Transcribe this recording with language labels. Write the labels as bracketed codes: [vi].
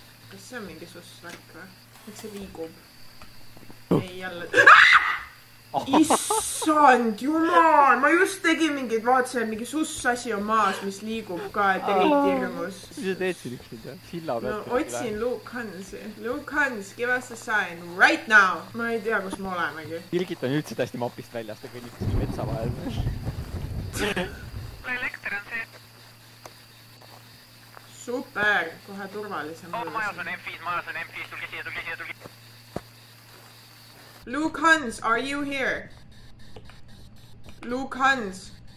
[et] Kas see on mingi sussvärk või? Miks see liigub? Ei, jälle... Issand, jumal! Ma just tegin mingid, vaatasin, mingi sussasi on maas, mis liigub ka, et eriti hirmus. Mis sa teed siin üksinda? Silla pealt. No, otsin Luke Hansi. [en] Luke Hans, give us a sign right now! [et] Ma ei tea, kus me olemegi. Birgit on üldse täiesti mapist väljas, ta kõnnib siin metsa vahel. Elekter on see. Super, kohe turvalisem. Majas on M5, tulge siia. [en] Luke Hans, are you here? Luke Hans.